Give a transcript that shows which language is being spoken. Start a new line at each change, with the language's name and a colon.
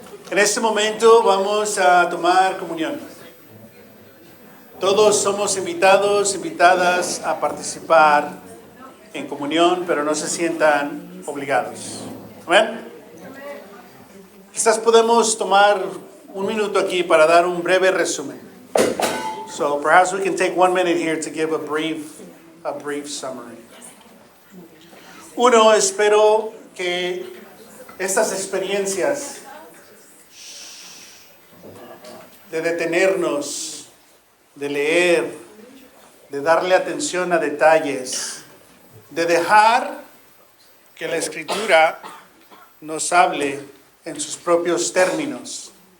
Spanish: En este momento vamos a tomar comunión. Todos somos invitados, invitadas a participar en comunión, pero no se sientan obligados. ¿Amén? Quizás podemos tomar un minuto aquí para dar un breve resumen.
English: So perhaps we can take 1 minute here to give a brief summary.
Spanish: Uno, espero que estas experiencias de detenernos, de leer, de darle atención a detalles, de dejar que la Escritura nos hable en sus propios términos.